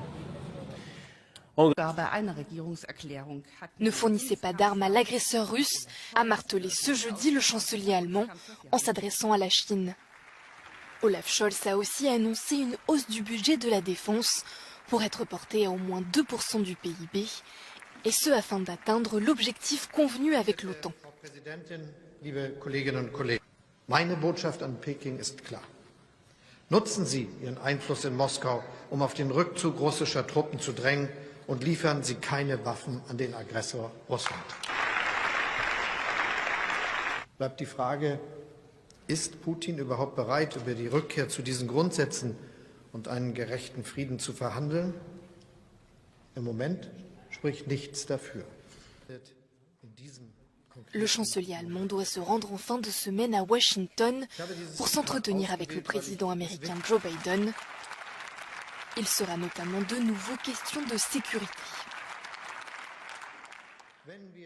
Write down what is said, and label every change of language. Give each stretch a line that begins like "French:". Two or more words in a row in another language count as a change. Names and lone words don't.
French: Ne fournissez pas d'armes à l'agresseur russe, a martelé ce jeudi le chancelier allemand en s'adressant à la Chine. Olaf Scholz a aussi annoncé une hausse du budget de la défense pour être portée à au moins 2% du PIB, et ce afin d'atteindre l'objectif convenu avec l'OTAN.
German: Meine Botschaft an Peking ist klar. Nutzen Sie Ihren Einfluss in Moskau, auf den Rückzug russischer Truppen zu drängen, und liefern Sie keine Waffen an den Aggressor Russland. Bleibt die Frage, ist Putin überhaupt bereit, über die Rückkehr zu diesen Grundsätzen und einen gerechten Frieden zu verhandeln? Im Moment spricht nichts dafür.
French: Le chancelier allemand doit se rendre en fin de semaine à Washington pour s'entretenir avec le président américain Joe Biden. Il sera notamment de nouveau question de sécurité.